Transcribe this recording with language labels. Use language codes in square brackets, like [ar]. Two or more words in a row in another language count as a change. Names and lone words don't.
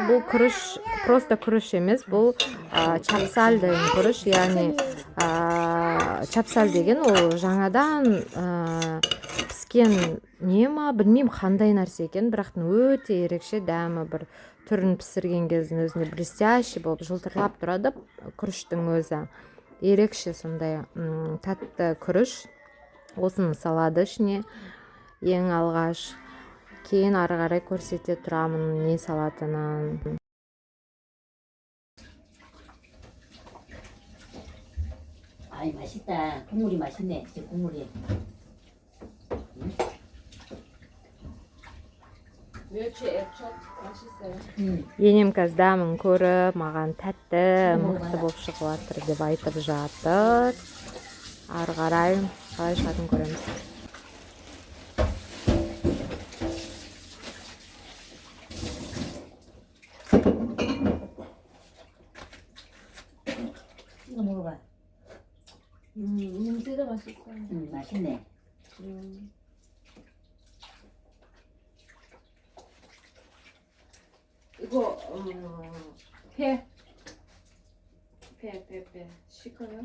[kk] Бұл күріш просто күріш емес, бұл чапсаль деген күріш, яғни чапсаль деген ол жаңадан піскен нема, білмеймін қандай нәрсе екен, бірақ өте ерекше дәмі, бір түрін пісірген кездің өзінде блестящий болып жылтырлап тұрады. Күріштің өзі ерекше сондай тәтті күріш. Осыны салады ішіне ең алғаш, кейін ары қарай көрсете тұрамын не салатынын. [ko] 아이 맛있다. 국물이 맛있네. 진짜 국물이. [kk] Енем қазір дәмін көріп, маған тәтті, мықты болып шығып жатыр деп айтып жатыр. Ары қарай қалай шығатынын көреміз. [ko] 이거 먹어봐. 냄새가 맛있어. 맛있네. 이거 배 씻어요?